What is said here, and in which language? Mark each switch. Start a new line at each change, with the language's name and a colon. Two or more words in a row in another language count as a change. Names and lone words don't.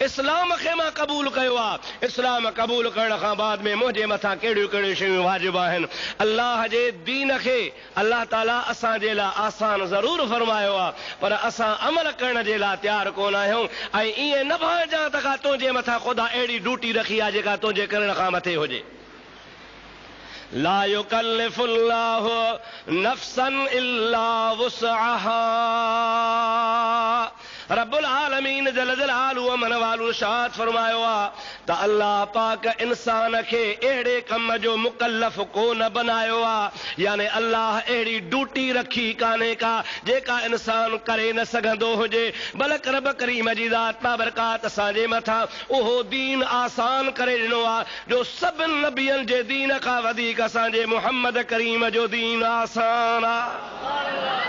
Sindhi: इस्लाम खे मां क़बूल कयो आहे, इस्लाम क़बूल करण खां बाद में मुंहिंजे मथां कहिड़ियूं कहिड़ियूं शयूं वाजिब आहिनि। अल्लाह जे दीन खे अल्लाह ताला असांजे लाइ आसान ज़रूरु फरमायो आहे, पर असां अमल करण जे लाइ तयारु कोन आहियूं। ऐं ईअं न भाइजां त का तुंहिंजे मथां ख़ुदा अहिड़ी ड्यूटी रखी आहे जेका तुंहिंजे करण खां मथे हुजे।
Arabic: لا يكلف الله نفسا إلا وسعها. رب العالمين جل جلاله
Sindhi: मन वालू शाद फरमायो आहे त अल्लाह पाक इंसान खे अहिड़े कम जो मुकल्लफ कोन बनायो आहे, यानी अल्लाह अहिड़ी ड्यूटी रखी कान्हे का जेका इंसान करे न सघंदो हुजे। बल्कि रब करीम जी ज़ात बाबरकात असांजे मथां उहो दीन आसान करे ॾिनो आहे जो सभिनि नबियनि जे दीन खां वधीक असांजे मुहम्मद करीम जो दीन आसान आहे।